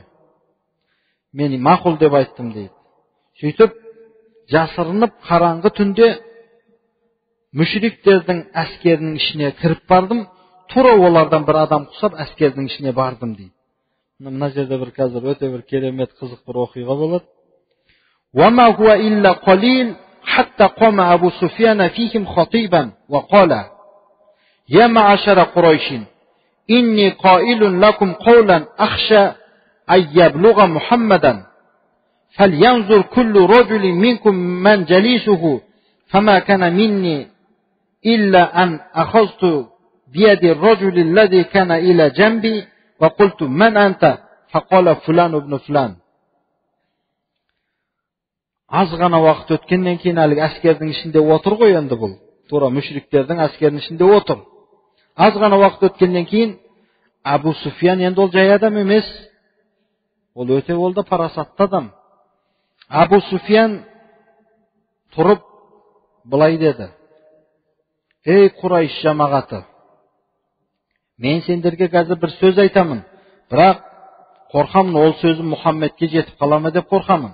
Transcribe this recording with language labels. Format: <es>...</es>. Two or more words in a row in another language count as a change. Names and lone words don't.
<kk>Мен мақұл деп айттым дейді. Сөйтіп, жасырынып қараңғы түнде мүшриктердің әскерінің ішіне кіріп бардым. Тура олардан бір адам құсап әскердің ішіне бардым дейді. Мына жерде бір қазір өте бір керемет қызық бір оқиға болады.</kk> <ar>وَمَا هُوَ إِلَّا قَلِيلٌ حَتَّى قَامَ أَبُو سُفْيَانَ فِيهِمْ خَطِيبًا وَقَالَ يَا مَعْشَرَ قُرَيْشٍ إِنِّي قَائِلٌ لَكُمْ قَوْلًا أَخْشَى أَن يَبْلُغَ مُحَمَّدًا فَلْيَنْظُرْ كُلُّ رَجُلٍ مِنْكُمْ مَنْ جَلِيسُهُ فَمَا كَانَ مِنِّي إِلَّا أَنْ أَخَذْتُ بِيَدِ الرَّجُلِ الَّذِي كَانَ إِلَى جَنبِي وَقُلْتُ مَنْ أَنْتَ فَقَالَ فُلَانُ ابْنُ فُلَانُ.</ar> <kk>Аз ғана уақыт өткеннен кейін әлгі әскердің ішінде отыр ғой енді бұл. Тура мүшриктердің әскерінің ішінде отыр. Аз ғана уақыт өткеннен кейін Абу Суфиян енді ол жай адам емес. Ол өте ол да парасатты адам. Абу Суфиян тұрып былай деді: "Ей Құрайш жамағаты, мен сендерге қазір бір сөз айтамын, бірақ қорқамын ол сөзім Мұхаммедке жетіп қала ма деп қорқамын.</kk>